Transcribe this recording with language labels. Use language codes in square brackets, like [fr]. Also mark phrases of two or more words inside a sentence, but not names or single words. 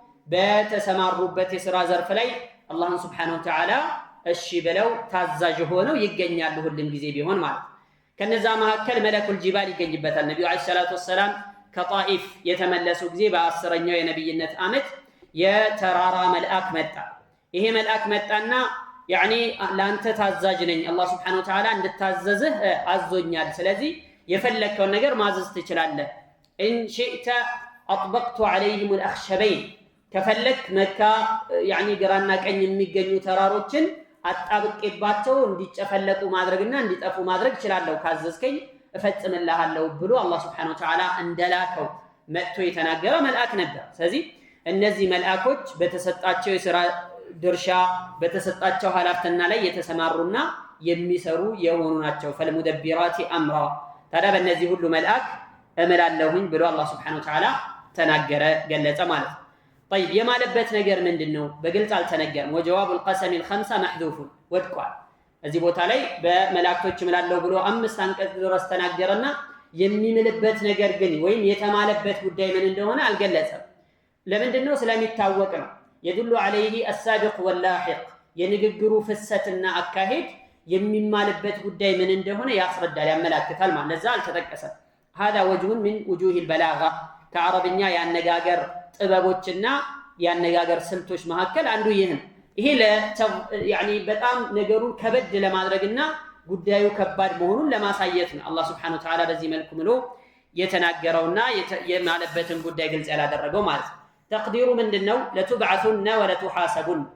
[am] በተሰማሩበት የሥራ ዘርፍ ላይ አላህን [ar] سبحانه وتعالى [am] እሺ ብለው ታዛዥ ሆነው ይገኛሉ ሁሉም ጊዜ ቢሆን ማለት። ከነዛ መካከል [ar] ملك الجبال [am] ይገኝበታል። ነብዩ [ar] عليه الصلاة والسلام [am] ከጣኢፍ የተመለሱ ጊዜ በ10ኛው የነብይነት ዓመት የተራራ መልአክ መጣ። ይሄ መልአክ መጣና ያኒ ላንተ ታዛዥ ነኝ አላህ [ar] سبحانه وتعالى [am] እንድታዘዝህ አዞኛል ስለዚህ የፈለከውን ነገር ማዘዝ ትችላለህ [ar] ان شئت اطبقت عليهم الاخشبين [am] ከፈለክ መካ ያኒ ግራና ቀኝ የሚገኙ ተራሮችን አጣብቄባቸው እንዲጨፈለቁ ማድረግና እንዲጠፉ ማድረግ ይችላልው ካዘዝከኝ እፈጽምልሃለሁ ብሎ አላህ [ar] سبحانه وتعالى [am] እንደላከው መጥቶ የተናገረ መልአክ ነበር ስለዚህ እነዚህ መልአኮች በተሰጣቸው የሥራ ድርሻ በተሰጣቸው ሐላፍትና ላይ የተሰማሩና የሚሰሩ የሆኑ ናቸው [ar] فالمدبرات أمرا [am] ታዲያ በእነዚህ ሁሉ መልአክ እመላለሁኝ ብሎ አላህ [ar] سبحانه وتعالى [am] ተናገረ ገለጸ ማለት ነው طيب የማለበት ነገር ምንድነው በግልጽ አልተነገረም [ar] وجواب القسم الخمسه محذوف [am] ወድቋል እዚህ ቦታ ላይ በመላእክቶች እምላለሁ ብሎ 5 አንቀጽ ድረስ ተናገረና የሚምልበት ነገር ግን ወይም የተማለበት ጉዳይ ምን እንደሆነ አልገለጸም ለምንድነው ስለሚታወቅ ነው [ar] يدل عليه السابق واللاحق [am] የንግግሩ ፍሰትና አካሄድ የሚማልበት ጉዳይ ምን እንደሆነ ያስረዳል ያመላክታል ማለት ለዛ አልተጠቀሰም [ar] هذا وجه من وجوه البلاغه [am] ከአረብኛ ያነጋገር ጥበቦችና ያነጋገር ስልቶች መካከል አንዱ ይሄ ያኒ በጣም ነገሩን ከበድ ለማድረግና ጉዳዩ ከባድ መሆኑን ለማሳየት ነው አላህ [ar] سبحانه وتعالى [am] በዚህ መልኩ ብሎ የተናገረውና የማለበትን ጉዳይ ግልጽ ያላደረገው ማለት ነው ተቅዲሩ ምንድነው [ar] لتبعثن ولتحاسبن